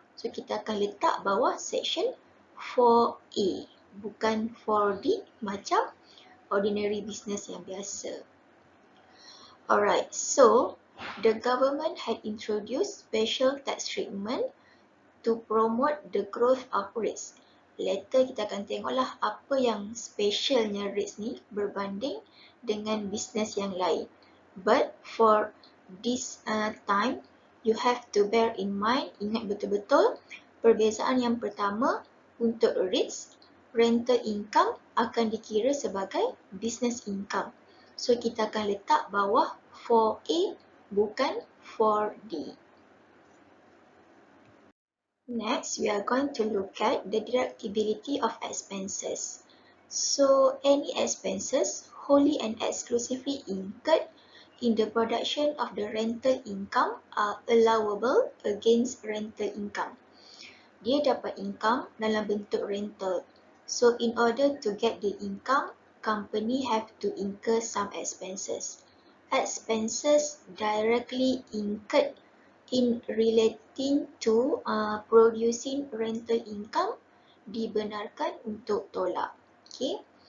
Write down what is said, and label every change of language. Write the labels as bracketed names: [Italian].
[Malay] So, kita akan letak bawah section 4A, bukan 4D macam [English] ordinary business [Malay] yang biasa. [English] Alright, so the government had introduced special tax treatment to promote the growth of REITs. [Malay] Later kita akan tengoklah apa yang specialnya REITs ni berbanding dengan bisnes yang lain. [English] But for this time, you have to bear in mind, [Malay] ingat betul-betul, perbezaan yang pertama untuk [English] REITs, rental income [Malay] akan dikira sebagai [English] business income. [Malay] So kita akan letak bawah 4A bukan 4D. [English] Next, we are going to look at the deductibility of expenses. So, any expenses wholly and exclusively incurred in the production of the rental income are allowable against rental income. [Malay] Dia dapat income dalam bentuk rental. [English] So, in order to get the income, company have to incur some expenses. Expenses directly incurred in relating to producing rental income [Malay] dibenarkan untuk tolak. [English] Okay.